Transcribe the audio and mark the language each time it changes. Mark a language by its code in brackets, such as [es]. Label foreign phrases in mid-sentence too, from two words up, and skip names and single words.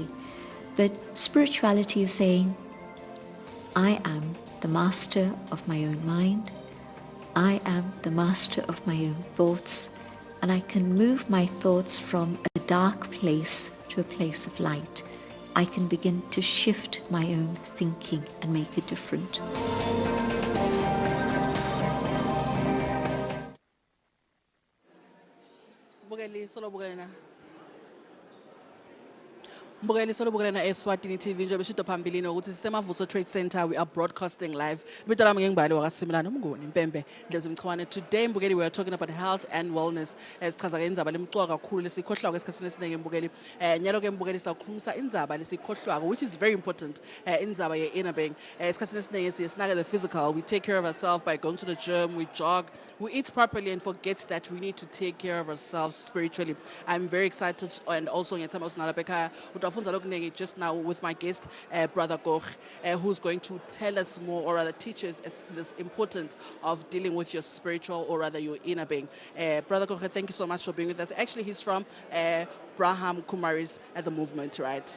[en] But spirituality is saying, I am the master of my own mind. I am the master of my own thoughts, and I can move my thoughts from a dark place to a place of light. I can begin to shift my own thinking and make it different. [ss] Mbukeli solobukela na Eswatini TV njengoba sisho phambili ukuthi sisemavuso Trade Center, [en] we are broadcasting live. [ss] Ibito lami ngengibali wakaSimilana umnguni Mpembe Ndlozi Mchwane. [en] Today Mbukeli we are talking about health and wellness. [ss] Sichaza ke indzaba lemcuwa kakhulu lesikhohlwa esikhathini esiningi Mbukeli. Nyalo ke Mbukeli sizakhulumisa indzaba lesikhohlwa, [en] which is very important, [ss] indzaba ye [en] inner being. [ss] Esikhathini esiningi sisinaka [en] the physical, we take care of ourselves by going to the gym, we jog, we eat properly and forget that we need to take care of ourselves spiritually. I'm very excited, and also [ss] ngiyethemba usinalapha [en] just now with my guest, Brother Koch, who's going to tell us more, or rather teach us this importance of dealing with your spiritual, or rather your inner being. Brother Koch, thank you so much for being with us. Actually, he's from Braham Kumaris at the movement, right?